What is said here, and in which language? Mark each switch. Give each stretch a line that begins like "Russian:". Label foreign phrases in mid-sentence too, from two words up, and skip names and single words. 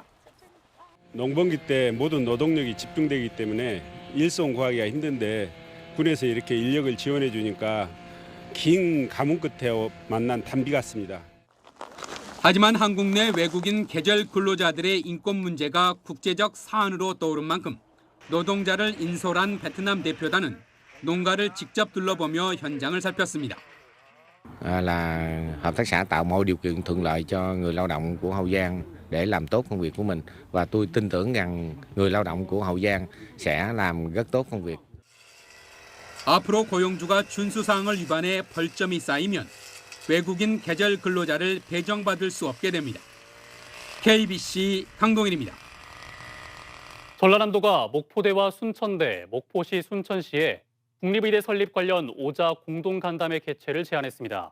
Korean: 농번기 때 모든 노동력이 집중되기 때문에 일손 구하기가 힘든데 군에서 이렇게 인력을 지원해 주니까 긴 가뭄 끝에 만난 단비 같습니다. 하지만 한국 내 외국인 계절 근로자들의 인권 문제가 국제적 사안으로 떠오른 만큼 노동자를 인솔한 베트남 대표단은 농가를 직접 둘러보며 현장을 살폈습니다.
Vietnamese: Là hợp tác xã tạo mọi điều kiện thuận lợi cho người lao động của Hậu Giang để làm tốt công việc của mình và tôi tin tưởng rằng người lao động của Hậu Giang sẽ làm rất tốt công việc.
Korean: 앞으로 고용주가 준수 사항을 위반해 벌점이 쌓이면 외국인 계절 근로자를 배정받을 수 없게 됩니다. KBC 강동일입니다. 전라남도가 목포대와 순천대, 목포시 순천시에 국립의대 설립 관련 5자 공동간담회 개최를 제안했습니다.